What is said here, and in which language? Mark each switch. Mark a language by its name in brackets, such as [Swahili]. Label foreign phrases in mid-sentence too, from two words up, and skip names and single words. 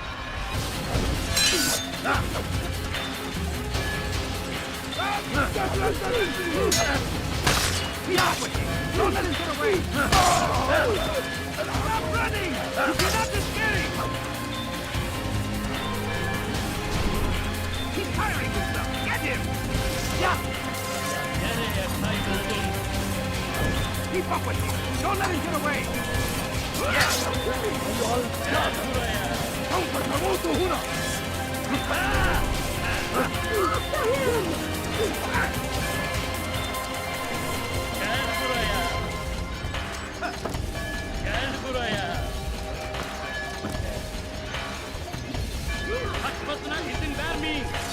[English] Be off with him! Don't let him get away! Stop running! You cannot escape! He's tiring himself! Get him! Yeah! [Turkish] Nereye kayboldun? [English] Keep up with him! Don't let him get away! Yes! [Turkish] Gel buraya. [Arabic] سوف تموت هنا! [Turkish] Gel buraya. Gel buraya. Kaçmasına izin vermeyin.